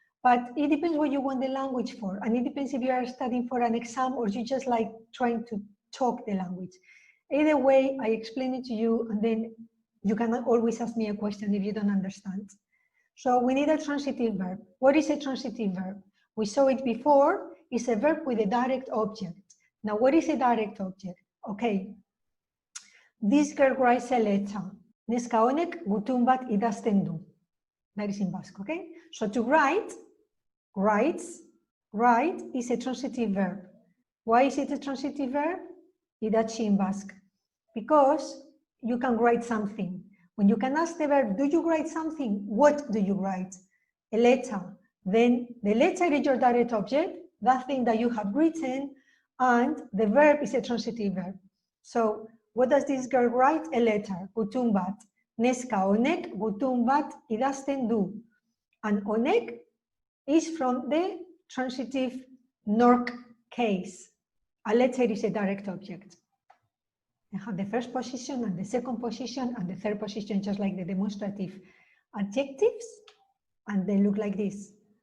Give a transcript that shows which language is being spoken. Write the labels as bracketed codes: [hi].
[en] But it depends what you want the language for. And it depends if you are studying for an exam or you just like trying to talk the language. Either way, I explain it to you, and then You can always ask me a question if you don't understand. So we need a transitive verb. What is a transitive verb? We saw it before. It's a verb with a direct object. Now, what is a direct object? Okay. This girl writes a letter. [eu] Neska honek gutun bat idazten du. [en] That is in Basque, okay? So to write, writes, write is a transitive verb. Why is it a transitive verb? Idatzi in Basque. Because you can write something. When you can ask the verb, do you write something? What do you write? A letter. Then the letter is your direct object, that thing that you have written, and the verb is a transitive verb. So what does this girl write? A letter. [eu] Gutun bat. Neska honek gutun bat idazten du. [en] And honek is from the transitive nork case. A letter is a direct object. I have the first position and the second position and the third position, just like the demonstrative adjectives, and they look like this.